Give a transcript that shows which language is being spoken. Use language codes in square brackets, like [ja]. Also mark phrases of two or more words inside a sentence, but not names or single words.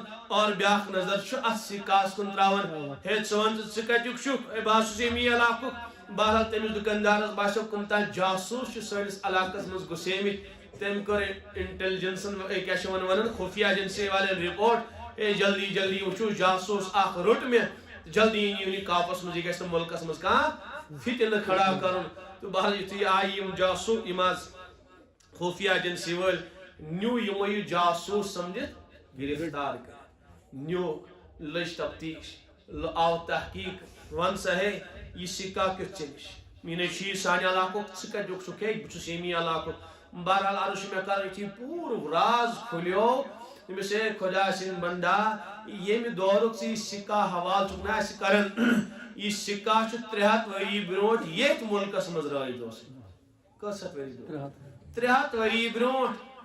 [ks] اور بیاکھ نظر چھُ اتھ سِکاہس کُن تراوان ہے ژٕ وَن تہٕ ژٕ کتیُک چھُکھ ہے بہٕ حظ چھُس ییٚمی علاقُک بہرحال تٔمِس دُکاندارس باسیو کُنہِ تانۍ جاسوٗس چھِ سٲنِس علاقس منٛز گُسیمٕتۍ تٔمۍ کوٚر انٹیلجنسن کیاہ چھِ ونان خفیہ ایجنسی والٮ۪ن رِپورٹ ہے جلدی جلدی وٕچھِو جاسوٗس اکھ روٚٹ مےٚ جلدی أنِو یہِ کاپس منٛز یہِ گژھِ نہٕ مُلکس منٛز کانٛہہ فتنہٕ کھڑا کرُن تہٕ بہرحال یُتھُے آیہِ یِم جاسوٗس یِم حظ خفیہ ایجنسی وٲلۍ نیوٗ یِمو یہِ جاسوٗس سمجھِتھ گرفتار کٔرِتھ نیوٗ لٔج تفتیش آو تحقیق ون سا ہے یہِ سِکا کیُتھ ژےٚ نِش میٖنے چھُ یہِ سانہِ علاقُک ژٕ کتیُک چھُکھ ہے بہٕ چھُس ییٚمی علاقُک بہرحال عرض چھُ مےٚ کرُن یُتھُے پوٗرٕ راز کھُلیو تٔمِس ہے خۄدا سٕنٛدۍ بندا ییٚمہِ دورُک ژٕ یہِ سِکا حوالہٕ چھُکھ نہ اَسہِ کران یہِ سِکا چھُ 300 ؤری برونٛٹھ ییٚتھۍ مُلکس منٛز رٲیِج اوسمُت کٔژ ہتھ ؤری برونٛٹھ 300 ؤری برونٛٹھ